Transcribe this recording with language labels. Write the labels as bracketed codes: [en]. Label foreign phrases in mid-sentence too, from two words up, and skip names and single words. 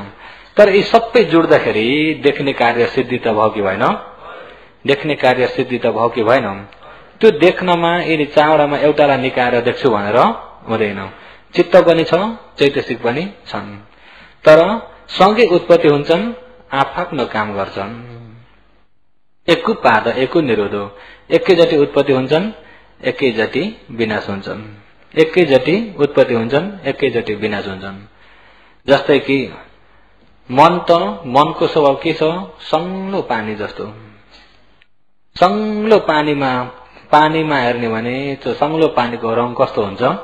[ne] तर यी सबै जुड्दाखेरि देख्ने कार्य सिद्धि त भयो कि भएन? देख्ने कार्य सिद्धि त भयो कि भएन? त्यो देख्नमा यदि चारवटामा एउटालाई निकाएर देख्छु भनेर हुँदैन। चित्त पनि छ, चैतसिक पनि छन्, तर सँगै उत्पत्ति हुन्छन्, आफआफ्नो काम गर्छन्। [pi] एकु पाद एकु निरोधो, [ne] एकैचोटि उत्पत्ति हुन्छन्, एकैचोटि विनाश हुन्छन्। एकैचोटि उत्पत्ति हुन्छन्, एकैचोटि विनाश हुन्छन्। जस्तै कि मनको स्वभाव के छ? सङ्लो पानी जस्तो। सङ्लो पानीमा हेर्ने भने त्यो सङ्लो पानीको रङ कस्तो हुन्छ?